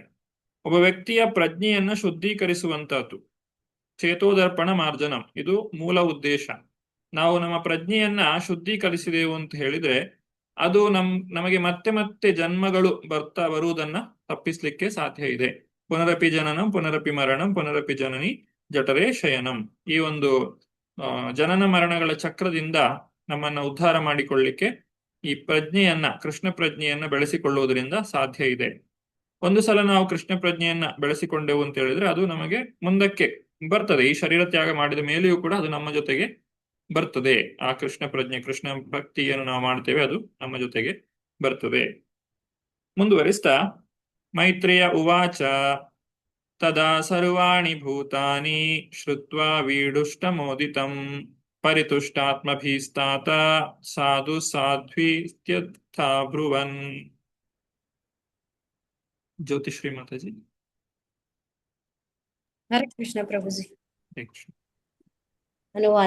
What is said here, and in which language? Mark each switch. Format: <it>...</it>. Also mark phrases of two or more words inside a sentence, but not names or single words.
<kn>ಒಬ್ಬ ವ್ಯಕ್ತಿಯ ಪ್ರಜ್ಞೆಯನ್ನ ಶುದ್ಧೀಕರಿಸುವಂತಹದ್ದು,</kn> <sa>ಚೇತೋದರ್ಪಣ ಮಾರ್ಜನಂ,</sa> <kn>ಇದು ಮೂಲ ಉದ್ದೇಶ. ನಾವು ನಮ್ಮ ಪ್ರಜ್ಞೆಯನ್ನ ಶುದ್ಧೀಕರಿಸಿದೆವು ಅಂತ ಹೇಳಿದ್ರೆ ಅದು ನಮಗೆ ಮತ್ತೆ ಮತ್ತೆ ಜನ್ಮಗಳು ಬರುವುದನ್ನ ತಪ್ಪಿಸ್ಲಿಕ್ಕೆ ಸಾಧ್ಯ ಇದೆ.</kn> <sa>ಪುನರಪಿ ಜನನಂ ಪುನರಪಿ ಮರಣಂ ಪುನರಪಿ ಜನನಿ ಜಠರೇ ಶಯನಂ.</sa> <kn>ಈ ಒಂದು ಜನನ ಮರಣಗಳ ಚಕ್ರದಿಂದ ನಮ್ಮನ್ನ ಉದ್ಧಾರ ಮಾಡಿಕೊಳ್ಳಿಕ್ಕೆ ಈ ಕೃಷ್ಣ ಪ್ರಜ್ಞೆಯನ್ನ ಬೆಳೆಸಿಕೊಳ್ಳುವುದರಿಂದ ಸಾಧ್ಯ ಇದೆ. ಒಂದು ಸಲ ನಾವು ಕೃಷ್ಣ ಪ್ರಜ್ಞೆಯನ್ನ ಬೆಳೆಸಿಕೊಂಡೆವು ಅಂತ ಹೇಳಿದ್ರೆ ಅದು ನಮಗೆ ಮುಂದಕ್ಕೆ ಬರ್ತದೆ. ಈ ಶರೀರ ತ್ಯಾಗ ಮಾಡಿದ ಮೇಲೆಯೂ ಕೂಡ ಅದು ನಮ್ಮ ಜೊತೆಗೆ ಬರ್ತದೆ. ಆ ಕೃಷ್ಣ ಪ್ರಜ್ಞೆ, ಕೃಷ್ಣ ಭಕ್ತಿಯನ್ನು ನಾವು ಮಾಡ್ತೇವೆ, ಅದು ನಮ್ಮ ಜೊತೆಗೆ ಬರ್ತದೆ.</kn> <sa>ಮುಂದುವರಿಸ್ತಾ ಮೈತ್ರೇಯ ಉವಾಚ ತದಾ ಸರ್ವಾಣಿ ಭೂತಾನಿ ಶ್ರುತ್ವಾ ವೀಡುಷ್ಟಮೋದಿತಂ ಪರಿತುಷ್ಟಾತ್ಮಭೀಸ್ತಾತ ಸಾಧು ಸಾಧ್ವಿತ್ಯರ್ಥಾ ಬ್ರುವನ್.</sa> <kn>ಜ್ಯೋತಿಶ್ರೀ ಮಾತಾಜಿ. ಹರೇ ಕೃಷ್ಣ ಪ್ರಭುಜಿ. ಅನುವಾದ.</kn>